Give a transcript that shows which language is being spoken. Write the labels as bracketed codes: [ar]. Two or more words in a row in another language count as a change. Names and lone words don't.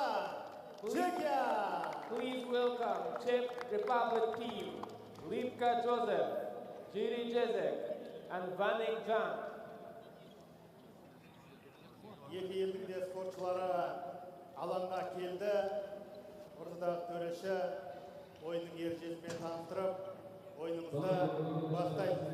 [kk] Чехия! [en] Please welcome Czech Republic team, Lipka Joseph, Jiri Jezek, and Vanek Jan. [kk] Екі елдің де спортшылары алаңға келді. Ортадағы төреші ойынның ережесімен таныстырып, ойынымызды бастайды.